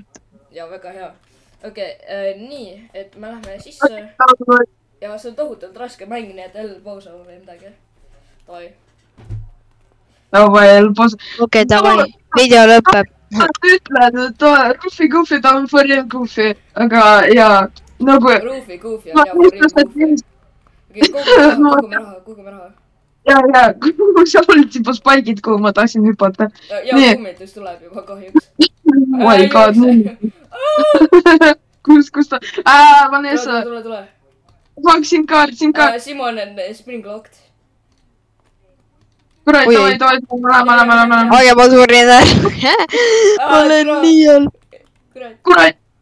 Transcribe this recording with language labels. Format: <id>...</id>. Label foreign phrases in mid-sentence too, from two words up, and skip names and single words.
<et>ja väga hea. Okei, nii, et me lähme sisse ja see on tohutult raske mäng, nii et pausa või midagi. Davai. Okei, davai, video lõpeb. Ma ütlen, et Rufi ta on</et> <en>for real goofy,</en> <et>aga jaa, nagu... Rufi goofy on jah</et> <en>for real goofy.</en> <et>Okei, kogume raha. Jaa, seal olid juba spikid, kuhu ma tahtsin hüpata. Ja kummitus tuleb juba kahjuks.</et> <en>Oh my god,</en> <et>kus ta... Vanessa. Tule. Siin kaart. Simon on</et> <en>springlocked.</en> <et>Kurat, lähme. Aga ma surin ära. Ma olen nii all. Kurat.</et>